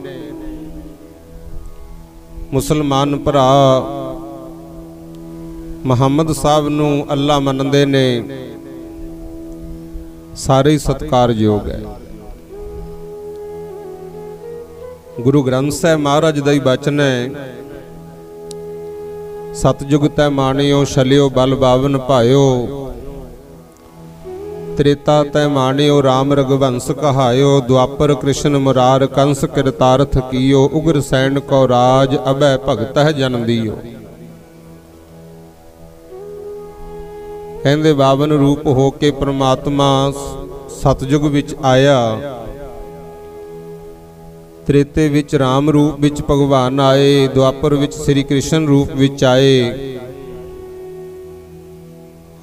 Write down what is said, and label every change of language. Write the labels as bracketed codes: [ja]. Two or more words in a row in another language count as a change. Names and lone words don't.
[pa] ਮੁਸਲਮਾਨ ਭਰਾ ਮੁਹੰਮਦ ਸਾਹਬ ਨੂੰ ਅੱਲਾਹ ਮਨਦੇ ਨੇ। ਸਾਰੇ ਸਤਿਕਾਰਯੋਗ ਹੈ। ਗੁਰੂ ਗ੍ਰੰਥ ਸਾਹਿਬ ਮਹਾਰਾਜ ਦਾ ਹੀ ਬਚਨ ਹੈ, [bra] सतयुग तै माणियो छलियो बल बावन भायो। त्रेता तै माणियो राम रघुवंश कहायो। द्वापर कृष्ण मुरार कंस कृतार्थ कियो। उग्र सैन को राज अभय भगत है जन दियो। [pa] ਕਹਿੰਦੇ 52 ਰੂਪ ਹੋ ਕੇ ਪਰਮਾਤਮਾ ਸਤਯੁਗ ਵਿਚ ਆਇਆ। ਤ੍ਰੇਤੇ ਵਿਚ ਰਾਮ ਰੂਪ ਵਿਚ ਭਗਵਾਨ ਆਏ। ਦੁਆਪਰ ਵਿਚ ਸ੍ਰੀ ਕ੍ਰਿਸ਼ਨ ਰੂਪ ਵਿਚ ਆਏ।